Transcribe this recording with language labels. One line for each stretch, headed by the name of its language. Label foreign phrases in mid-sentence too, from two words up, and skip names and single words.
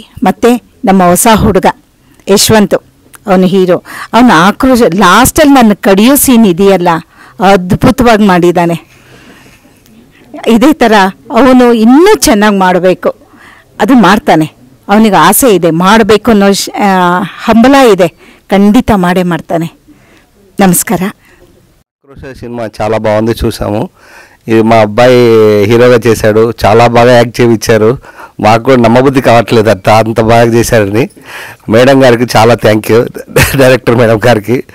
Kannada: ಮತ್ತು ನಮ್ಮ ಹೊಸ ಹುಡುಗ ಯಶವಂತ್, ಅವನು ಹೀರೋ, ಅವನು ಆಕ್ರೋಶ ಲಾಸ್ಟಲ್ಲಿ ನನ್ನ ಕಡಿಯೋ ಸೀನ್ ಇದೆಯಲ್ಲ, ಅದ್ಭುತವಾಗಿ ಮಾಡಿದ್ದಾನೆ. ಇದೇ ಥರ ಅವನು ಇನ್ನೂ ಚೆನ್ನಾಗಿ ಮಾಡಬೇಕು, ಅದು ಮಾಡ್ತಾನೆ. ಅವನಿಗೆ ಆಸೆ ಇದೆ, ಮಾಡಬೇಕು ಅನ್ನೋ ಹಂಬಲ ಇದೆ, ಖಂಡಿತ ಮಾಡೇ ಮಾಡ್ತಾನೆ.
Telugu: నమస్ಕಾರ. ఆక్రోశ సినిమా చాలా బాగుంది, చూసాము. ఇది మా అబ్బాయి హీరోగా చేశాడు, చాలా బాగా యాక్ట్ చేయించారు. మాకు కూడా నమ్మబుద్ధి కావట్లేదు అంత బాగా చేశారని. మేడం గారికి చాలా
English: thank you,
Telugu: డైరెక్టర్ మేడం గారికి.